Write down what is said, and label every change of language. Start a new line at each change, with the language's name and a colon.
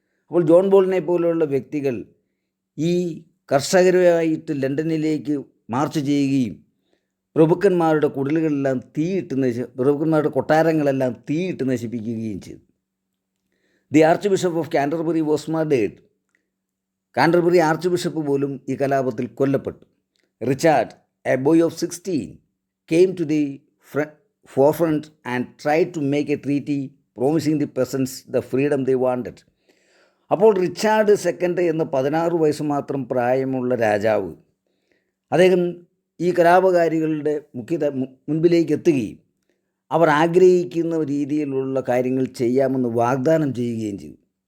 Malayalam: അപ്പോൾ ജോൺ ബോളിനെ പോലെയുള്ള വ്യക്തികൾ ഈ കർഷകരുമായിട്ട് ലണ്ടനിലേക്ക് മാർച്ച് ചെയ്യുകയും പ്രഭുക്കന്മാരുടെ കുടിലുകളെല്ലാം പ്രഭുക്കന്മാരുടെ കൊട്ടാരങ്ങളെല്ലാം തീയിട്ട് നശിപ്പിക്കുകയും ചെയ്തു.
English: The archbishop of Canterbury was murdered.
Malayalam: Canterbury arch bishop പോലും ഈ കലാപത്തിൽ കൊല്ലപ്പെട്ടു.
English: Richard, a boy of 16, came to the forefront and tried to make a treaty promising the peasants the freedom they wanted.
Malayalam: അപ്പോൾ Richard second എന്ന 16 വയസ്സ് മാത്രം പ്രായമുള്ള രാജാവ്, അദ്ദേഹം ഈ കലാപകാരികളുടെ മുൻപിലേക്ക് എത്തുകയും അവർ ആഗ്രഹിക്കുന്ന രീതിയിലുള്ള കാര്യങ്ങൾ ചെയ്യാമെന്ന് വാഗ്ദാനം ചെയ്യുകയും ചെയ്തു.